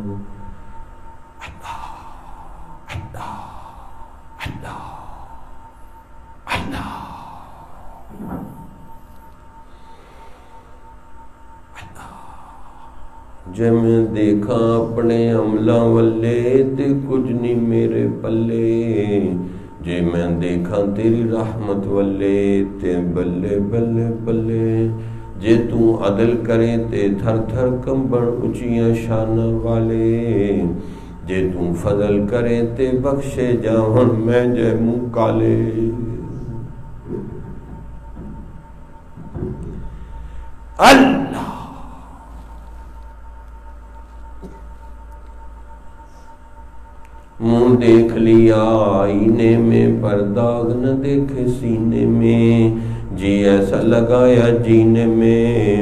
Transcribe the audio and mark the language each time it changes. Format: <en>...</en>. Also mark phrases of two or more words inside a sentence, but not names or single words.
<pa>اللہ اللہ اللہ جے میں دیکھا اپنے عملہ والے تے کچھ نہیں میرے پلے، جے میں دیکھا تیری رحمت والے تے بلے بلے بلے، جے تو عدل کرے تے تھر تھر کمبن اچیاں شان والے، جے تو فضل کرے تے بخشے جاون میں جے منہ کالے۔</pa> <ur>اللہ منہ دیکھ لیا آئینے میں پر داغ نہ دیکھے سینے میں، جی ایسا لگایا جینے میں</ur>